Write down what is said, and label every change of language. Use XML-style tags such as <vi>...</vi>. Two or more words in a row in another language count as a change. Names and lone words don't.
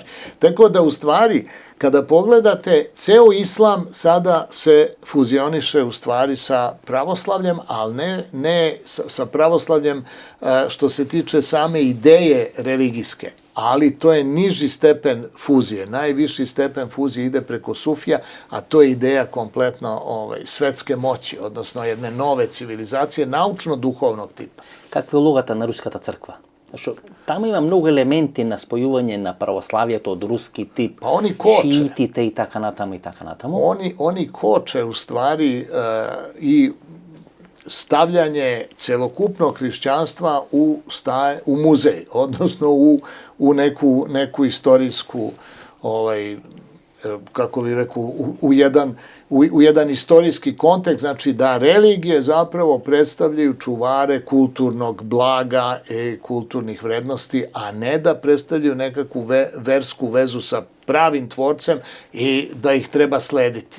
<sr>Tako da, u stvari, kada pogledate, ceo islam sada se fuzioniše u stvari sa pravoslavljem, ali ne sa pravoslavljem što se tiče same ideje religijske, ali to je niži stepen fuzije. Najviši stepen fuzije ide preko Sufija, a to je ideja kompletno svetske moći, odnosno jedne nove civilizacije, naučno-duhovnog tipa.</sr> <mk>Каква е улогата на Руската црква? Зашто таму има многу елементи на спојување на православието од руски тип, шиитите и така натаму и така натаму.</mk> <sr>Oni koče u stvari i stavljanje celokupnog hrišćanstva u muzej, odnosno u neku istorijsku, kako bih rekao, u jedan istorijski kontekst, znači da religije zapravo predstavljaju čuvare kulturnog blaga i kulturnih vrednosti, a ne da predstavljaju nekakvu versku vezu sa pravim tvorcem i da ih treba slediti.</sr>